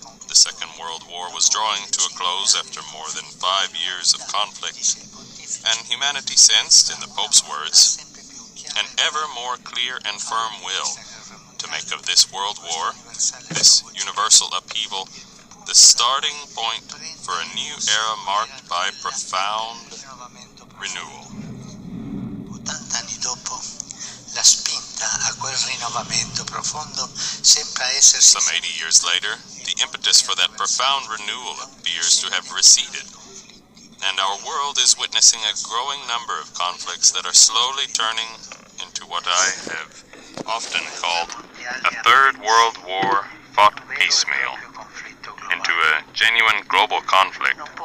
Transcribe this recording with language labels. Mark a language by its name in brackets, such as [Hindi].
[English] The Second World War was drawing to a close after more than 5 years of conflict, and humanity sensed, in the Pope's words, an ever more clear and firm will to make of this world war, this universal upheaval, the starting point for a new era marked by profound renewal. [Italian] 80 anni dopo, la spinta a quel rinnovamento profondo sembra essersi... [English] Some 80 years later, the impetus for that profound renewal appears to have receded, and our world is witnessing a growing number of conflicts that are slowly turning into what I have often called a Third World War fought piecemeal, into a genuine global conflict.